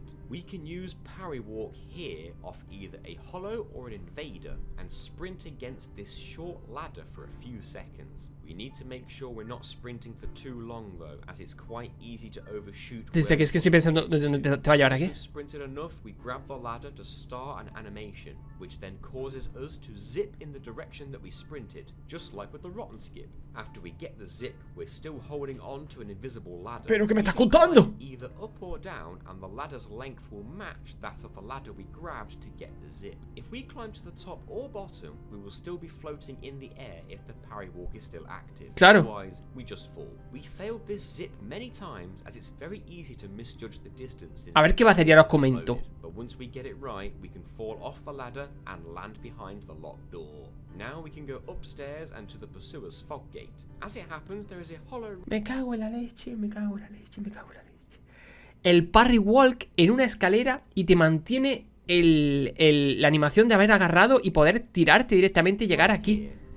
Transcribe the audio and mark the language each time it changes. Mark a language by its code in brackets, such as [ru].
[en] we can use parry walk here off either a hollow or an invader and sprint against this short ladder for a few seconds. We need to make sure we're not sprinting for too long though, as it's quite easy to overshoot. [es] Desde que es que estoy pensando dónde te va a llevar aquí. [en] Sprinted enough, we grab the ladder to start an animation, which then causes us to zip in the direction that we sprinted, just like with the Rotten Skip. After we get the zip, we're still holding on to an invisible ladder. [es] ¿Pero qué me estás contando? [en] Either up or down, and the ladder's length will match that of the ladder we grabbed to get the zip. If we climb to the top or bottom, we will still be floating in the air if the parry walk is still active. [es] Claro. [en] Otherwise, we just fall. We failed this zip many times, as it's very easy to misjudge the distance. [es] A ver qué va a hacer, ya os comento. [en] But once we get it right, we can fall off the ladder and land behind the locked door. Now we can go upstairs and to the pursuer's fog gate. As it happens, there is a hollow... [es] Me cago en la leche, me cago en la leche, me cago en la leche. El parry walk en una escalera y te mantiene la animación de haber agarrado y poder tirarte directamente y llegar aquí.